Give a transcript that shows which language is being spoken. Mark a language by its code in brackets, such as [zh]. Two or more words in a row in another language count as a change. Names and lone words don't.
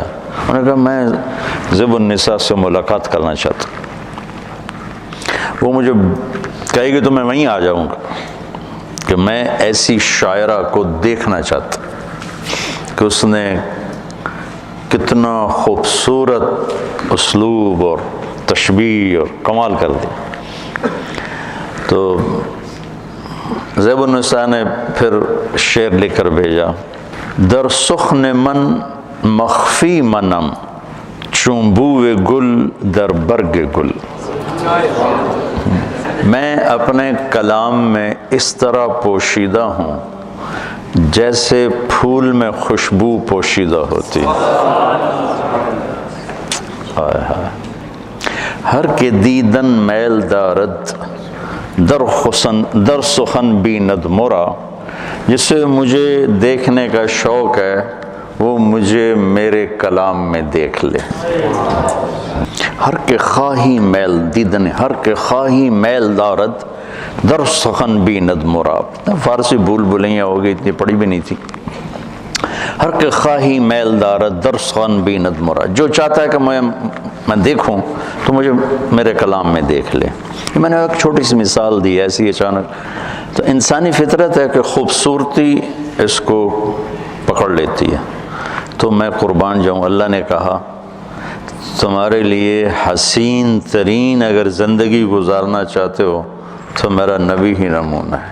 [ur] انہوں نے کہا میں زیب النساء سے ملاقات کرنا چاہتا ہوں، وہ مجھے کہے گی تو میں وہیں آ جاؤں گا، کہ میں ایسی شاعرہ کو دیکھنا چاہتا ہوں کہ اس نے کتنا خوبصورت اسلوب اور تشبیہ اور کمال کر دی۔ تو زیب النساء نے پھر شعر لکھ کر بھیجا، [fa] در سخن من مخفی منم چون بوئے گل در برگ گل۔ [ur] میں اپنے کلام میں اس طرح پوشیدہ ہوں جیسے پھول میں خوشبو پوشیدہ ہوتی۔ [fa] ہر کے دیدن میل دارد در سخن بیند مرا، [ur] جسے مجھے دیکھنے کا شوق ہے وہ مجھے میرے کلام میں دیکھ لے۔ [fa] ہر کے خواہی میل دیدن، ہر کے خواہی میل دارد در سخن بیند مرا۔ [ur] فارسی بھول بھلیاں ہو گئی، اتنی پڑھی بھی نہیں تھی۔ [fa] ہر کے خواہی میل دارد در سخن بیند مرا، [ur] جو چاہتا ہے کہ میں دیکھوں تو مجھے میرے کلام میں دیکھ لے۔ میں نے ایک چھوٹی سی مثال دی ایسی اچانک تو انسانی فطرت ہے کہ خوبصورتی اس کو پکڑ لیتی ہے. تو میں قربان جاؤں، اللہ نے کہا تمہارے لیے حسین ترین اگر زندگی گزارنا چاہتے ہو تو میرا نبی ہی نمونہ ہے.